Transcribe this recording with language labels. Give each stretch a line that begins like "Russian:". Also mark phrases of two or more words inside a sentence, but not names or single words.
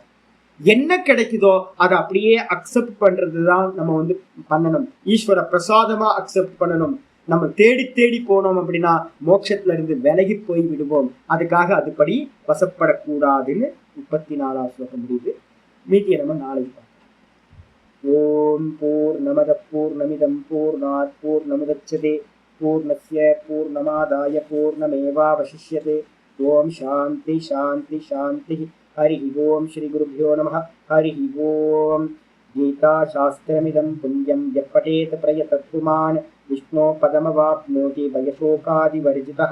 Tamil: என்ன கிடைக்குதோ அதை அப்படியே அக்செப்ட் பண்றதுதான் நம்ம வந்து பண்ணணும். ஈஸ்வர பிரசாதமா அக்செப்ட் பண்ணணும். நம்ம தேடி தேடி போனோம் அப்படின்னா மோட்சத்துல இருந்து விலகி போய் விடுவோம். அதுக்காக அதுபடி வசப்படக்கூடாதுன்னு 34ஆம் ஸ்லோகம் முடியுது. மீதியை நம்ம நாளைக்கு பார்க்கலாம்.
Sanskrit: ओम् पूर्णमदः पूर्णमिदं पूर्णात् पूर्णमुदच्यते पूर्णस्य पूर्णमादाय पूर्णमेवावशिष्यते. ओम् शान्ति शान्ति शान्ति. हरि ओम श्री गुरुभ्यो नमः. हरि ओम. गीता शास्त्रमिदं पुण्यं यः पठेत प्रयतत्पुमान् विष्णो पदमवाप्नोति भयशोकादिवर्जितः.